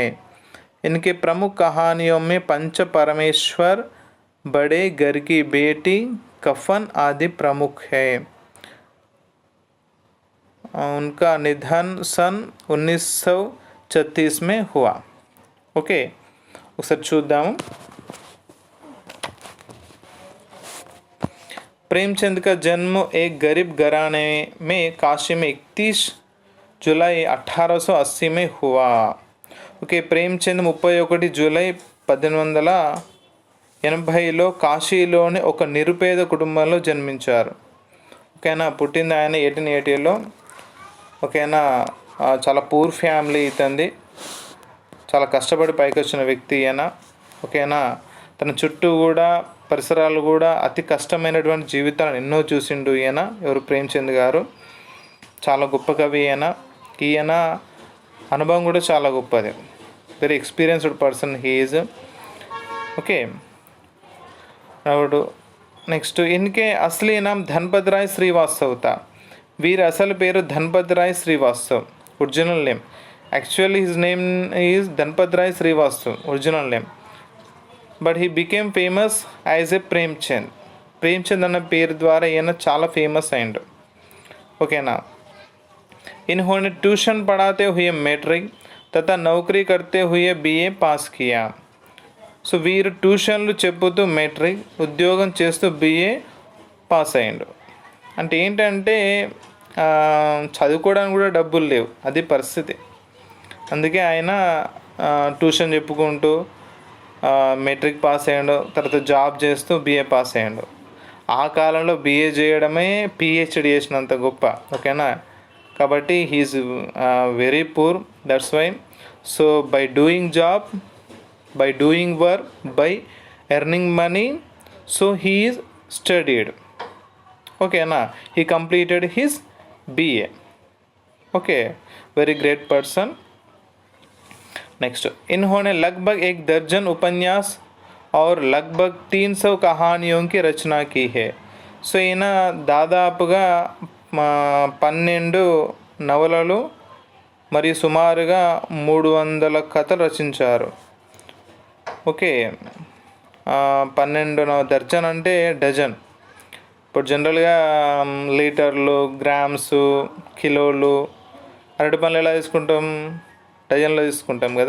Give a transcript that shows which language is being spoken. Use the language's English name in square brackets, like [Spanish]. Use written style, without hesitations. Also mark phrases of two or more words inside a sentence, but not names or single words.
[Hindi] इनके प्रमुख कहानियों में पंच परमेश्वर, बड़े घर की बेटी, कफन आदि प्रमुख है. उनका निधन सन 1936 में हुआ. ओके, [Telugu] ఒకసారి చూద్దాము. [Hindi] प्रेमचंद का जन्म एक गरीब घराने में काशी में 31 जुलाई 1880 में हुआ. [Telugu] ఓకే, ప్రేమ్చంద్ 31 జూలై 1880లో కాశీలోని ఒక నిరుపేద కుటుంబంలో జన్మించారు. ఓకేనా? పుట్టింది ఆయన 1880లో. ఓకేనా? చాలా [English] poor family [Telugu] ఇతంది, చాలా కష్టపడి పైకి వచ్చిన వ్యక్తి ఈయన. ఓకేనా? తన చుట్టూ కూడా పరిసరాలు కూడా అతి కష్టమైనటువంటి జీవితాలను ఎన్నో చూసిండు ఈయన. ఎవరు? ప్రేమ్చంద్ గారు. చాలా గొప్ప కవి ఈయన అనుభవం కూడా చాలా గొప్పది. [English] very experienced person he is. okay, next [Hindi] इनके असली नाम धनपत राय श्रीवास्तव था. [Telugu] వీరి అసలు పేరు ధన్పత్ రాయ్ శ్రీవాస్తవ్, [English] original name. Actually, his name is Dhanpat Rai Srivastav, original name. But he became famous as a Premchand. [Telugu] ప్రేమ్చంద్ అన్న పేరు ద్వారా ఈయన చాలా ఫేమస్ అయ్యిండు. ఓకేనా. [Hindi] इन्होंने ट्यूशन पढ़ाते हुए मैट्रिक तथा नौकरी करते हुए BA पास किया. [Telugu] సో వీరు ట్యూషన్లు చెప్పుతూ మెట్రిక్, ఉద్యోగం చేస్తూ BA పాస్ అయ్యిండు. అంటే ఏంటంటే చదువుకోవడానికి కూడా డబ్బులు లేవు, అది పరిస్థితి. అందుకే ఆయన ట్యూషన్ చెప్పుకుంటూ మెట్రిక్ పాస్ అయ్యాడు, తర్వాత జాబ్ చేస్తూ BA పాస్ అయ్యాడు. ఆ కాలంలో BA చేయడమే PhD చేసినంత గొప్ప. ఓకేనా. [English] కాబట్టి he's very poor, that's why. so by doing job, by doing work, by earning money, so he is studied. ఓకేనా. he completed his BA. okay, very great person. [Hindi] नेक्स्ट, इन्होंने लगभग 1 दर्जन उपन्यास और लगभग 300 कहानियों की रचना की है. [Telugu] సో ఈయన దాదాపుగా 12 నవలలు మరియు సుమారుగా 300 కథలు రచించారు. ఓకే, 12 దర్జన్ అంటే డజన్. ఇప్పుడు జనరల్గా లీటర్లు, గ్రామ్స్, కిలోలు, అరటి పనులు ఎలా తీసుకుంటాం, డజన్లో తీసుకుంటాం కదా.